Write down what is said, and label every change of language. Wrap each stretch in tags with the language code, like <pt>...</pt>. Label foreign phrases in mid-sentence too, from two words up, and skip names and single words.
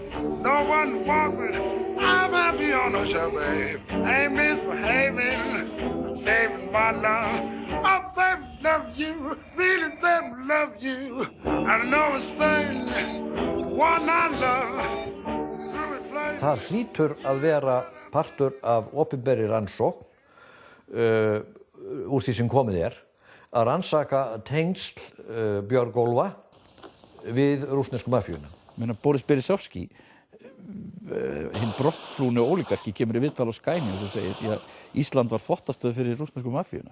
<en>No one to walk with, I'm happy on no show, babe. I ain't misbehaving, saving my love. I'm saving love you, really saving love you. I know it's saying, one I love.</en> <is>Það hlýtur að vera partur af opinberri rannsókn úr því sem komið að rannsaka tengsl Björgólfa við rússnesku mafíuna. Boris Berezovsky, hinn brottflúni ólígarki, kemur í viðtal á Sky News og segir að Ísland var þvottastöð fyrir rússnesku mafíuna.</is>